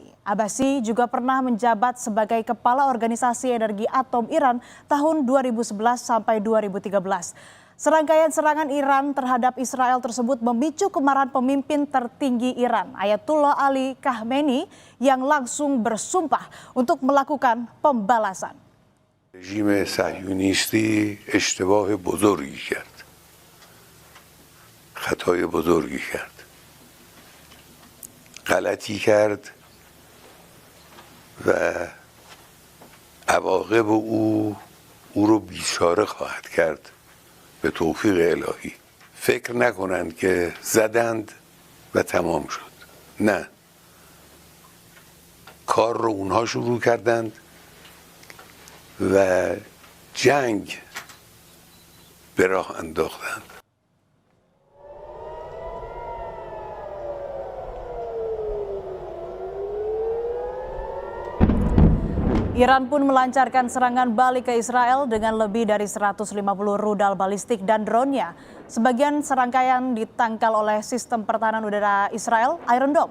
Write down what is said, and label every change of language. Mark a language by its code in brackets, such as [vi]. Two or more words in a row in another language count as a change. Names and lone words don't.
[id] Abbasi juga pernah menjabat sebagai Kepala Organisasi Energi Atom Iran tahun 2011 sampai 2013. Serangkaian serangan Iran terhadap Israel tersebut memicu kemarahan pemimpin tertinggi Iran, Ayatollah Ali Khamenei, yang langsung bersumpah untuk melakukan pembalasan. [fa] رژیم صهیونیستی اشتباه بزرگی کرد. خطای بزرگی کرد. غلطی کرد و عواقب او رو بیچاره خواهد کرد. به توفیق الهی فکر نکنند که زدند و تمام شد. نه، کار رو اونها شروع کردند و جنگ به راه انداختند. [id] Iran pun melancarkan serangan balik ke Israel dengan lebih dari 150 rudal balistik dan drone-nya. Sebagian serangkaian ditangkal oleh sistem pertahanan udara Israel, Iron Dome.